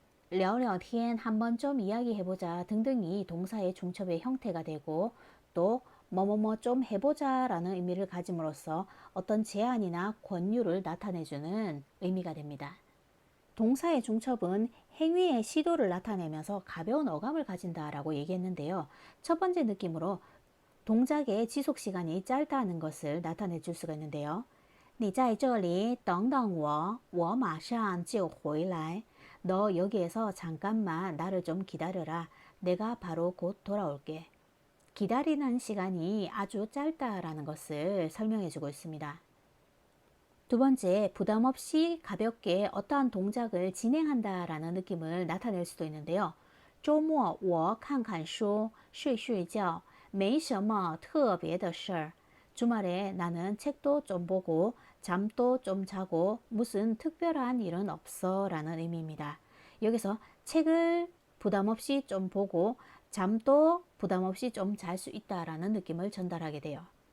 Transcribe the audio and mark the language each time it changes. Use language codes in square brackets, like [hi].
[ko] 聊聊天 한번 좀 이야기해보자 등등이 동사의 중첩의 형태가 되고 또 뭐뭐뭐 좀 해보자 라는 의미를 가짐으로써 어떤 제안이나 권유를 나타내주는 의미가 됩니다. 동사의 중첩은 행위의 시도를 나타내면서 가벼운 어감을 가진다라고 얘기했는데요. 첫 번째 느낌으로 동작의 지속 시간이 짧다는 것을 나타내 줄 수가 있는데요. [zh] 你在这里等等我，我马上就回来。 [ko] 너 여기에서 잠깐만 나를 좀 기다려라. 내가 바로 곧 돌아올게. 기다리는 시간이 아주 짧다라는 것을 설명해 주고 있습니다. 두 번째, 부담 없이 가볍게 어떠한 동작을 진행한다라는 느낌을 나타낼 수도 있는데요. [zh] 周末我看看书，睡睡觉，没什么特别的事儿。 [ko] 주말에 나는 책도 좀 보고 잠도 좀 자고 무슨 특별한 일은 없어 라는 의미입니다. 여기서 책을 부담 없이 좀 보고 잠도 부담 없이 좀 잘 수 있다라는 느낌을 전달하게 돼요.